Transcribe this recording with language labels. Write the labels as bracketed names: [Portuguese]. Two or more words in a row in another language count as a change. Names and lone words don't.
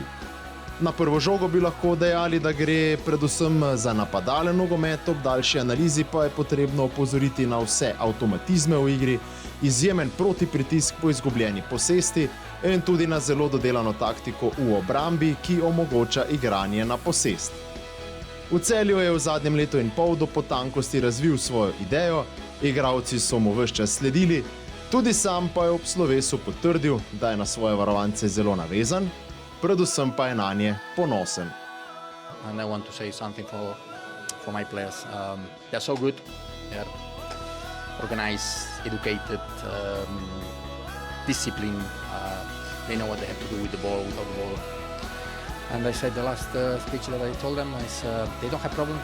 [Slovenian] Na prvo žogo bi lahko dejali, da gre predvsem za napadalen nogomet, ob daljši analizi pa je potrebno opozoriti na vse avtomatizme v igri, izjemen protipritisk po izgubljeni posesti in tudi na zelo dodelano taktiko v obrambi, ki omogoča igranje na posest. V Celju je v zadnjem letu in pol do potankosti razvil svojo idejo, igralci so mu ves čas sledili, tudi sam pa je ob slovesu potrdil, da je na svoje varovance zelo navezan, predvsem pa je nanje ponosen. [English] And I want to say something for my players. They're so good. They're organized, educated, disciplined. They know what they have to do with the ball, without the ball. And I said the last speech that I told them is they don't have problems.